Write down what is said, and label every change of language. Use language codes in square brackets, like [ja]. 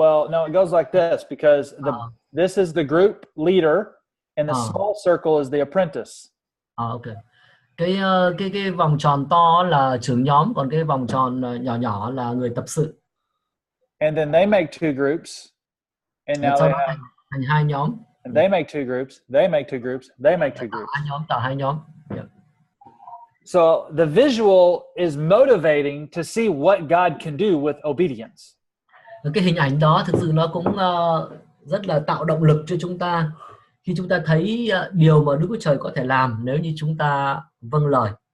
[en] No, it goes like this, because this is the group leader, and the small circle is the apprentice. Okay. [vi] Cái vòng tròn to là trưởng nhóm, còn cái vòng tròn nhỏ là người tập sự. [en] And then they make 2 groups, and now they have [vi] thành 2 nhóm. [en] And they make 2 groups. They make 2 groups. They make 2 groups. [vi] Tạo 2 nhóm. [en] Yeah. So the visual is motivating to see what God can do with obedience. [vi] Cái hình ảnh đó thực sự nó cũng rất là tạo động lực cho chúng ta khi chúng ta thấy điều mà Đức Chúa Trời có thể làm nếu như chúng ta vâng lời.